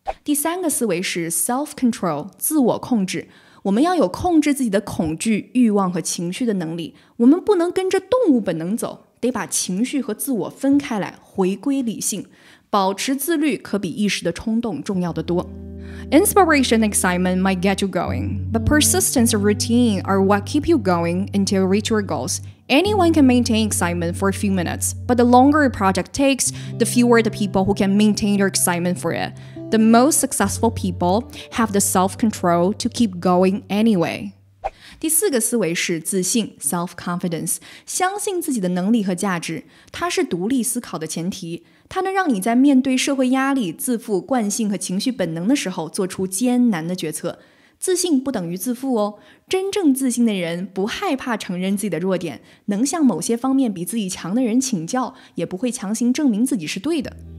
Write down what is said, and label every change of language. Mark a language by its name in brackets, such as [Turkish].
[Chinese] 第3个思维是 self-control， 自我控制。我们要有控制自己的恐惧、欲望和情绪的能力。我们不能跟着动物本能走，得把情绪和自我分开来，回归理性。保持自律可比一时的冲动重要得多。 [English] Inspiration and excitement might get you going, but persistence and routine are what keep you going until you reach your goals. Anyone can maintain excitement for a few minutes, but the longer a project takes, the fewer the people who can maintain their excitement for it. The most successful people have the self-control to keep going anyway. [Chinese] 第4个思维是自信 self-confidence， 相信自己的能力和价值，它是独立思考的前提，它能让你在面对社会压力、自负、惯性和情绪本能的时候做出艰难的决策。自信不等于自负哦，真正自信的人不害怕承认自己的弱点，能向某些方面比自己强的人请教，也不会强行证明自己是对的。